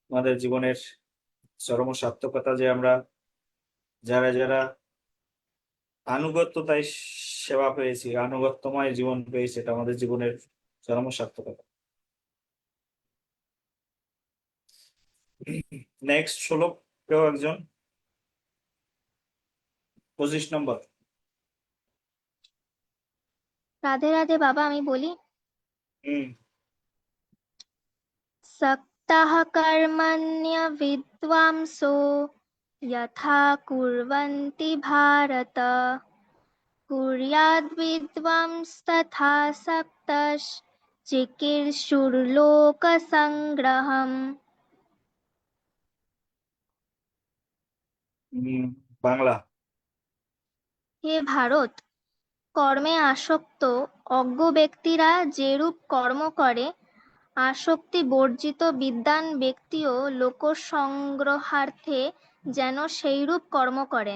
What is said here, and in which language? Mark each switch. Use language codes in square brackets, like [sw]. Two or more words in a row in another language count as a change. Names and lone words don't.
[bn] আমাদের জীবনের চরম সার্থকতা যে আমরা যারা যারা আনুগত্যতায় সেবা পেয়েছি, আনুগত্যময় জীবন পেয়েছি, এটা আমাদের জীবনের চরম সার্থকতা। নেক্সট শ্লোক কেউ একজন, 25 নম্বর। রাধে রাধে বাবা, আমি বলি। হুম। [sa] सक्तः कर्मण्य विद्वांसो यथा कुर्वन्ति भारत कुर्याद्विद्वांस्तथा सक्तश्चिकीर्षुर्लोकसङ्ग्रहम्। [bn] বাংলা। হে ভারত, কর্মে আসক্ত অজ্ঞ ব্যক্তিরা যেরূপ কর্ম করে, আসক্তি বর্জিত বিদ্বান ব্যক্তিও লোকসংগ্রহার্থে যেন সেইরূপ কর্ম করেন।